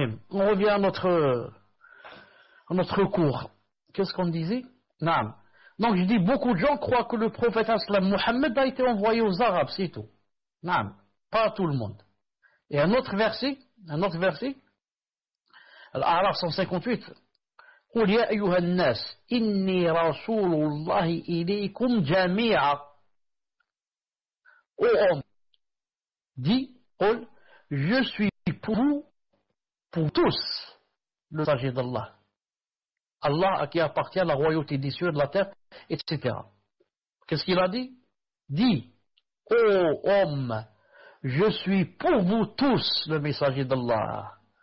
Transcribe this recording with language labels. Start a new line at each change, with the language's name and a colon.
French: On revient à notre cours. Qu'est-ce qu'on disait? Donc je dis, beaucoup de gens croient que le prophète aslam Mohammed a été envoyé aux Arabes, c'est tout. Pas à tout le monde. Et un autre verset, Al-A'raf 158,
Arabic: قل يا أيها الناس إني رسول الله إليكم جميعا.
French: Ô homme, dis, قل, je suis pour vous pour tous le messager d'Allah. Allah à qui appartient la royauté des cieux, de la terre, etc. Qu'est-ce qu'il a dit? Dis, ô homme, je suis pour vous tous le messager d'Allah.